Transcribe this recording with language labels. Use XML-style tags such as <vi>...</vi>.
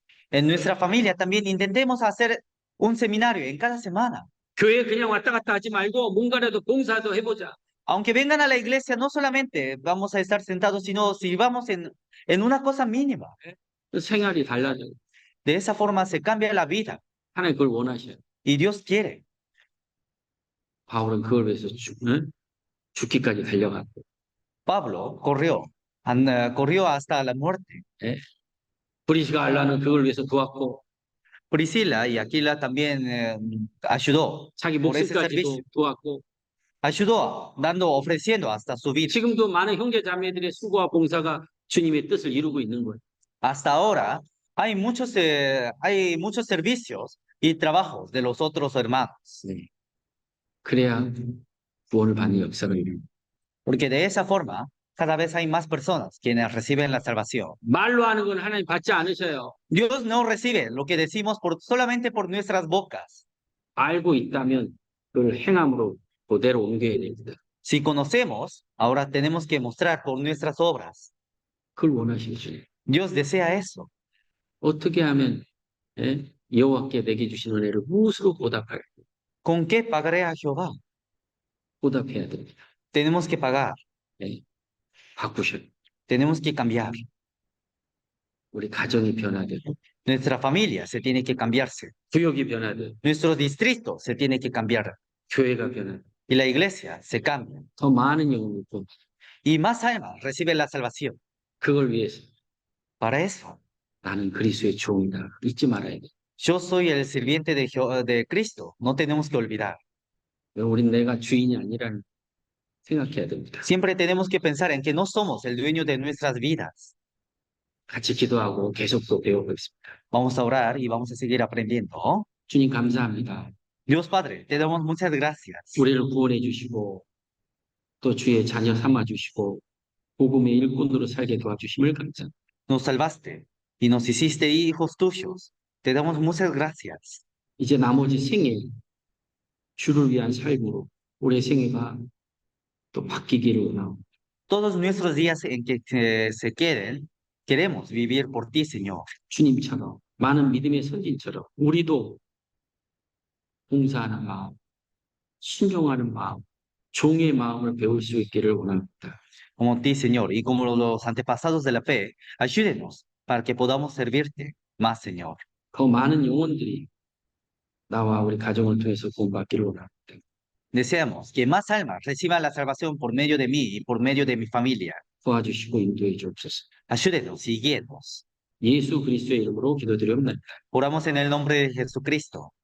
<es>En nuestra familia también intentemos hacer un seminario en cada semana.</es> <ko>교회 그냥 왔다 갔다 하지 말고 뭔가라도 봉사도 해보자.</ko> <es>Aunque vengan a la iglesia, no solamente vamos a estar sentados, sino si vamos en una cosa mínima.</es> <ko>생활이 달라져.</ko> <es>De esa forma se cambia la vida.</es> <ko>하나님 그걸 원하셔요.</ko> <es>Y Dios quiere.</es> <ko>바울은 그걸 위해서 죽기까지 달려갔고.</ko> <es>Pablo corrió hasta la muerte.</es> <ko>브리스가 알라는 그걸 위해서 도왔고.</ko> <es>Priscila y Aquila también ayudó</es> <ko>자기</ko> <es>por ese</es> <ko>목숨까지도</ko> <es>servicio.</es> <ko>도왔고.</ko> <es>Ayudó, ofreciendo hasta su vida.</es> <ko>지금도 많은 형제 자매들의 수고와 봉사가 주님의 뜻을 이루고 있는 거예요.</ko> <es>Hasta ahora hay muchos servicios y trabajos de los otros hermanos.</es> <ko>그래야 구원을 받는 역사를 이루고.</ko> <es>Porque de esa forma cada vez hay más personas quienes reciben la salvación.</es> <ko>말로 하는 건 하나님 받지 않으셔요.</ko> <es>Dios no recibe lo que decimos solamente por nuestras bocas.</es> <ko>알고 있다면 그걸 행함으로 그대로 옮겨야 됩니다.</ko> <es>Si conocemos, ahora tenemos que mostrar por nuestras obras.</es> <ko>그걸 원하시죠.</ko> <es>Dios desea eso.</es> <ko>어떻게 하면 예? 여호와께 내게 주신 은혜를 무엇으로</ko> <es>¿Con qué pagaré a Jehová?</es> <ko>보답해야 됩니다.</ko> <es>Tenemos que pagar,</es> <ko>예, 바꾸셔.</ko> <es>tenemos que cambiar.</es> <ko>우리 가정이 변화되고</ko> <es>Nuestra familia se tiene que cambiarse.</es> <ko>구역이 변화되고</ko> <es>Nuestro distrito se tiene que cambiar.</es> <ko>교회가 변화되고</ko> <es>Y la iglesia se cambia.</es> <ko>더 많은 영혼을 또</ko> <es>Y más almas reciben la salvación.</es> <ko>그걸 위해서</ko> <es>Para eso,</es> <ko>나는 그리스도의 종이다. 잊지 말아야 돼.</ko> <es>yo soy el sirviente de Cristo. No tenemos que olvidar.</es> <ko>우린 내가 주인이 아니라는 생각해야 됩니다.</ko> <es>Siempre tenemos que pensar en que no somos el dueño de nuestras vidas.</es> <ko>같이 기도하고 계속 또 배워보겠습니다.</ko> <es>Vamos a orar y vamos a seguir aprendiendo.</es> <ko>주님 감사합니다.</ko> <es>Dios Padre, te damos muchas gracias.</es> <ko>우리를 구원해 주시고 또 주의 자녀 삼아 주시고 복음의 일꾼으로 살게 도와주심을 감사합니다.</ko> <es>Nos salvaste y nos hiciste hijos tuyos. Te damos muchas gracias.</es> <ko>이제 나머지 생애 주를 위한 삶으로 우리의 생애가 또 바뀌기를 원합니다.</ko> <es>Todos nuestros días en que se queden, queremos vivir por ti, Señor.</es> <ko>주님처럼 많은 믿음의 선진처럼 우리도 봉사하는 마음, 순종하는 마음, 종의 마음을 배울 수 있기를 원합니다.</ko> <es>Como ti, Señor, y como los antepasados de la fe, ayúdenos para que podamos servirte más, Señor.</es> <ko>더 많은 영혼들이 나와 우리 가정을 통해서 구원받기를 원합니다.</ko> <es>Deseamos que más almas reciban la salvación por medio de mí y por medio de mi familia.</es> <ko>도와주시고 인도해 주옵소서.</ko> <es>Ayúdenos y guíenos.</es> <ko>예수 그리스도의 이름으로 기도드리옵나이다.</ko> <es>Oramos en el nombre de Jesucristo.</es>